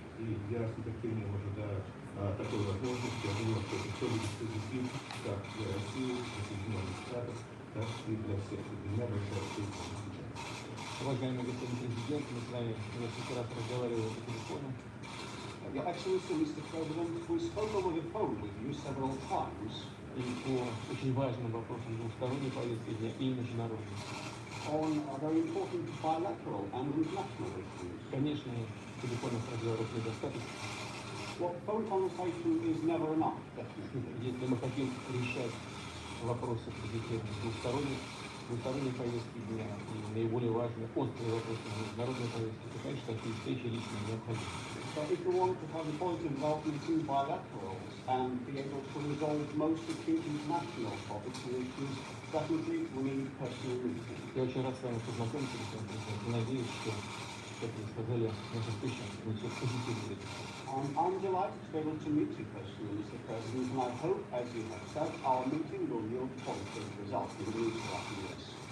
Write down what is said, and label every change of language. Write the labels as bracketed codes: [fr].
[ru] И я с нетерпением ожидаю такой возможности. Я думаю, что это все будет позитив как для России, для Соединенных Штатов, так и для всех. Для меня большая честь встречаться. Уважаемый господин президент, мы с вами несколько раз разговаривали по телефону. [en] Your Excellency, Mr. President, we spoke over the phone with you several times [ru] И по очень важным вопросам двусторонней повестки дня и международной. [en] on very important bilateral and international issues. [ru] Конечно, телефонных разговоров недостаточно. [en] Well, phone conversation is never enough, definitely. [ru] Если мы хотим решать вопросы позитивные двусторонней повестки дня и наиболее важные острые вопросы международной повестки, то, конечно, такие встречи лично необходимы. [en] So if we want to have a positive development in bilaterals and be able to resolve most acute international topics and issues, definitely we need personal meetings. [ru] Я очень рад с вами познакомиться, господин президент, и надеюсь, что, как вы сказали, наша встреча несет позитивный результат. [en] I'm delighted to be able to meet you personally, Mr. President, and I hope, as you have said, our meeting will yield positive results in the years after this.